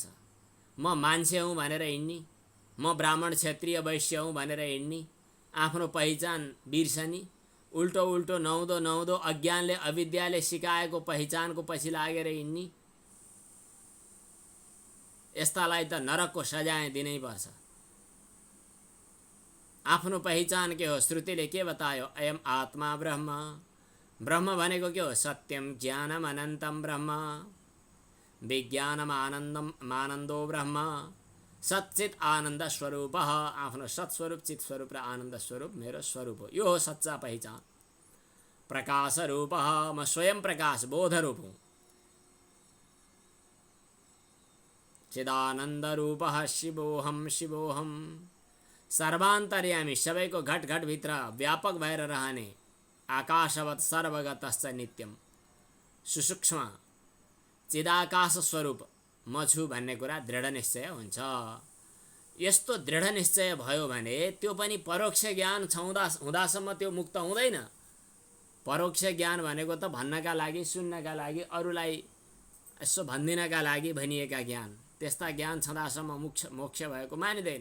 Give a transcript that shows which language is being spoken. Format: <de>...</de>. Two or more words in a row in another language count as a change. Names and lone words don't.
<ne>म मान्छे हुँ भनेर हिँड्ने, म ब्राह्मण क्षत्रिय वैश्य हुँ भनेर हिँड्ने, आफ्नो पहिचान बिर्सनी, उल्टो उल्टो नहुँदो नहुँदो अज्ञानले अविद्याले सिकाएको पहिचानको पछि लागेर हिँड्ने, यस्तालाई त नरकको सजाय दिनै पर्छ। आफ्नो पहिचान के हो? श्रुतिले के बतायो?</ne> <sa>अयम आत्मा ब्रह्म,</sa> <ne>ब्रह्म भनेको के हो?</ne> <sa>सत्यम ज्ञानम अनन्तम ब्रह्म, विज्ञानम आनन्दो ब्रह्म,</sa> <ne>सच्चित आनन्द स्वरूप, आफ्नो सत्स्वरूप चित स्वरूप र आनन्द स्वरूप मेरो स्वरूप हो। यो हो सच्चा पहिचान। प्रकाश रूप, म स्वयं प्रकाश बोध रूप हूँ।</ne> <sa>चिदानन्द रूप शिवोहम शिवोहम,</sa> <ne>सर्वान्तर्यामी, सबैको घट घट भित्र व्यापक भएर रहने,</ne> <sa>आकाशवत् सर्वगतश्च नित्यम,</sa> <ne>सुसूक्ष्म चिदाकाश स्वरूप म छु भन्ने कुरा दृढ निश्चय हुन्छ। यस्तो दृढ निश्चय भयो भने त्यो पनि परोक्ष ज्ञान हुँदासम्म त्यो मुक्त हुँदैन। परोक्ष ज्ञान भनेको त भन्नका लागि, सुन्नका लागि, अरूलाई यसो भनिदिनका लागि भनिएका ज्ञान, त्यस्ता ज्ञान छँदासम्म मोक्ष भएको मानिँदैन।</ne>